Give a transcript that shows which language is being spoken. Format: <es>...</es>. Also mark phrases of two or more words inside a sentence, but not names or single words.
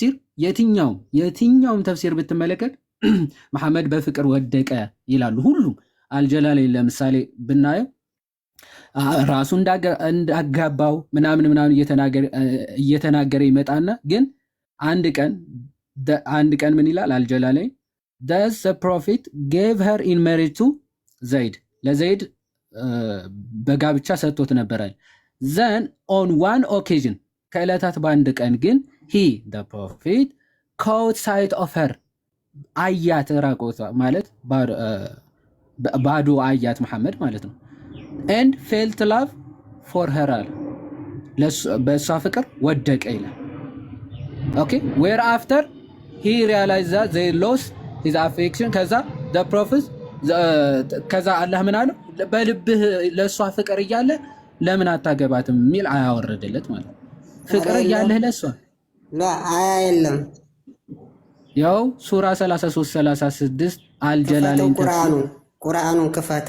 <am>ተፍሲር ብትመለከት መሐመድ በፍቅር ወደቀ ይላሉ ሁሉም። አልጀላሊ ለምሳሌ ብናየው ራሱ እንዳጋባው ምናምን እየተናገረ ይመጣና ግን አንድ ቀን ምን ይላል አልጀላሊ</am> <en>Thus the prophet gave her in marriage to Zaid.</en> <am>ለዘይድ በጋብቻ ሰጥቶት ነበረ።</am> <en>Then on one occasion</en> <am>ከዕለታት በአንድ ቀን ግን</am> <en>he the prophet caught sight of her</en> <am>አያት ራቆት ማለት ባዶ አያት መሐመድ ማለት ነው</am> <en>and felt love for her</en> <am>አለ በእሷ ፍቅር ወደቀ ይላል።</am> <en>Okay, whereafter he realized that they lost his affection</en> <am>ከዛ</am> <en>the prophet</en> <am>ከዛ አላህ ምን አለው? በልብህ ለሷ ፍቅር እያለ ለምን አታገባትም የሚል አያወረደለት ማለት ነው። ፍቅር እያለህ ለሷ አያ የለም። ያው ሱራ 33 36 አልጀላለኝ ቁርአኑን ክፈተው።</am>